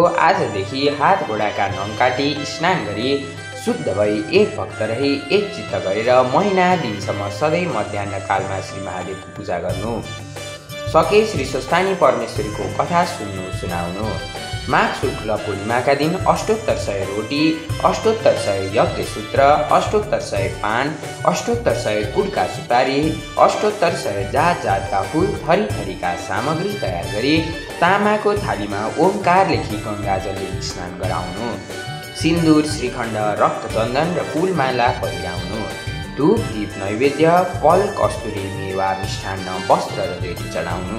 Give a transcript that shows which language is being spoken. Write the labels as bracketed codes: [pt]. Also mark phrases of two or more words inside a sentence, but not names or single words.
[ne] आजदेखि हात घोडाका नङ काटी स्नान गरी शुद्ध भई एक भक्त रही एक चित्त गरेर महिना दिनसम्म सधैँ मध्याह्न कालमा श्री महादेवको पूजा गर्नु। सके श्री स्वस्थानी परमेश्वरीको कथा सुन्नु सुनाउनु। माघ शुक्ल पूर्णिमाका दिन अष्टोत्तर 100 रोटी, अष्टोत्तर 100 यज्ञ सूत्र, अष्टोत्तर 100 पान, अष्टोत्तर 100 गुडका सुपारी, अष्टोत्तर 100 जात जातका फुल थरी थरीका सामग्री तयार गरी तामाको थालीमा ओमकार लेखी गङ्गाजलले स्नान गराउनु। सिन्दुर, श्रीखण्ड, रक्तचन्दन र फुलमाला पहिराउनु। धूप, दीप, नैवेद्य, फल, कस्तुरी, मेवा, मिष्ठान्न, वस्त्र र रेडी चढाउनु।